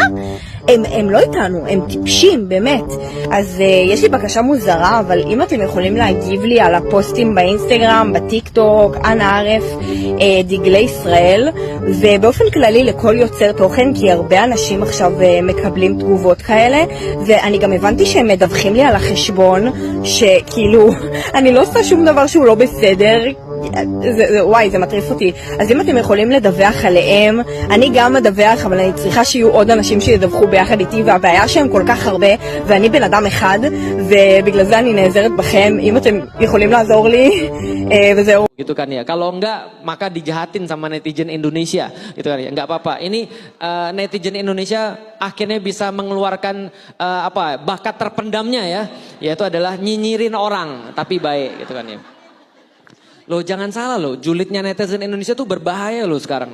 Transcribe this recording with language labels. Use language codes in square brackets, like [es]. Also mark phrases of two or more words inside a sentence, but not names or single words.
[he] הם לא איתנו, הם טיפשים, באמת. אז יש לי בקשה מוזרה, אבל אם אתם יכולים להגיב לי על הפוסטים באינסטגרם, בטיק טוק, אנא ערף, דגלי ישראל, ובאופן כללי לכל יוצר תוכן, כי הרבה אנשים עכשיו מקבלים תגובות כאלה, ואני גם הבנתי שהם מדווחים לי על החשבון, שכאילו, אני לא עושה שום דבר שהוא לא בסדר, וואי, זה מטריף אותי. אז אם אתם יכולים לדווח עליהם, אני גם מדווח, אבל אני צריכה שיהיו עוד אנשים שידווחו ביחד איתי, והבעיה שהם כל כך הרבה, ואני בן אדם אחד, ובגלל זה אני נעזרת בכם, אם אתם יכולים לעזור לי, וזהו. [id] Gitu kan ya, kalau enggak maka dijahatin sama netizen Indonesia, gitu kan ya, enggak apa-apa. Ini netizen Indonesia akhirnya bisa mengeluarkan bakat terpendamnya ya, yaitu adalah nyinyirin orang, tapi baik, gitu kan ya. Loh jangan salah loh, julidnya netizen Indonesia tuh berbahaya loh sekarang.